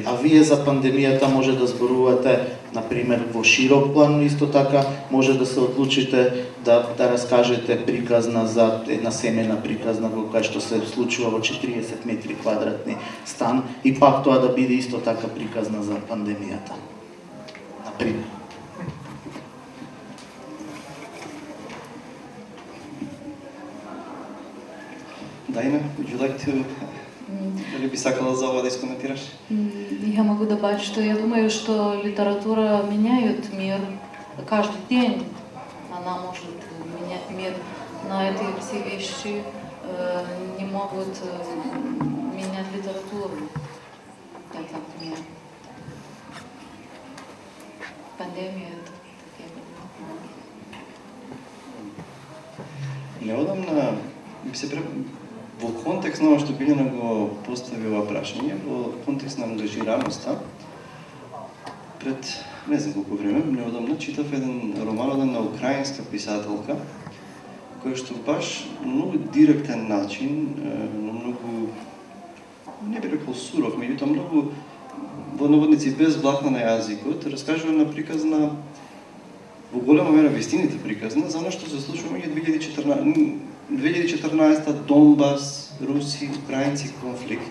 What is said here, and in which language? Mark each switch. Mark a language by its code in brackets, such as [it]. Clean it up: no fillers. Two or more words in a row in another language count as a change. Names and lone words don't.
[mk] А вие за пандемијата може да зборувате, например, во широк план, но исто така може да се одлучите да раскажете приказна за една семејна приказна во која што се случува во 40 метри квадратни стан и пак тоа да биде исто така приказна за пандемијата. Например. Дајна, [en] would you like to... [mk] Дали би сакала за ова да искоментираш? [ru] Я могу добавить, что я думаю, что литература меняет мир каждый день. Она может менять мир, но эти все вещи не могут менять литературу. Как, например, пандемия. [mk] Неодамна би се во контекст на што Билјана го поставила прашање, во контекст на ангажираноста, пред не знам колку време, неодамна читав еден роман од една украинска писателка, која што баш на многу директен начин, на многу, не би рекол суров, меѓутоа многу во наводници без блатна на јазикот, раскажува на приказна, во голема мера вистините приказна, за она што се случува меѓу 2014 Донбас, Руси, украинци конфликт.